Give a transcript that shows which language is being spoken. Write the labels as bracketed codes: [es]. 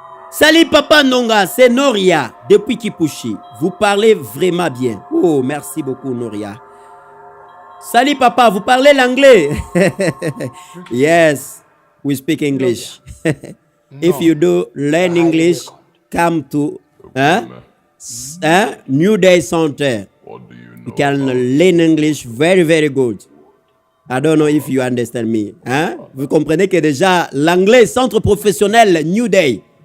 [fr] Salut Papa Nonga, c'est Noria depuis Kipushi. Vous parlez vraiment bien. Oh, merci beaucoup Noria. Salut Papa, vous parlez l'anglais? [en] Yes, we speak English. If you do learn English, come to New Day Center. You can learn English very, very good. I don't know if you understand me. [fr] Vous comprenez que déjà l'anglais centre professionnel New Day.